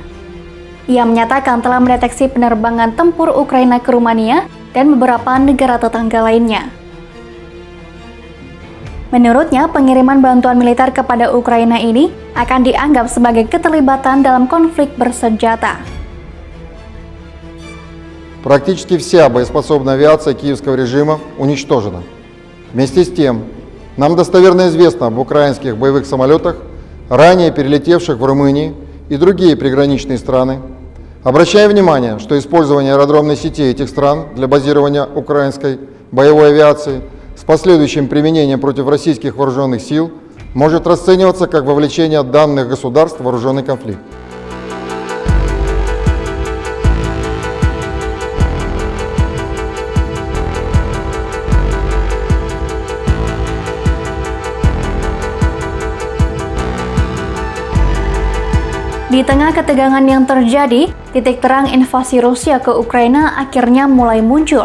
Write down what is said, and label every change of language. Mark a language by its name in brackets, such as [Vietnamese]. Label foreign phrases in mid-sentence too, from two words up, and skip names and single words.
[Indonesian] Ia menyatakan telah mendeteksi penerbangan tempur Ukraina ke Rumania dan beberapa negara tetangga lainnya. Menurutnya, pengiriman bantuan militer kepada Ukraina ini akan dianggap sebagai keterlibatan dalam konflik bersenjata. [Russian] Практически вся боеспособная авиация киевского режима уничтожена. Вместе с тем, нам достоверно известно об украинских боевых самолетах, ранее перелетевших в Румынии и другие приграничные страны. Обращаем внимание, что использование аэродромной сети этих стран для базирования украинской боевой авиации с последующим применением против российских вооруженных сил может расцениваться как вовлечение данных государств в вооруженный конфликт. [Indonesian] Di tengah ketegangan yang terjadi, titik terang invasi Rusia ke Ukraina akhirnya mulai muncul.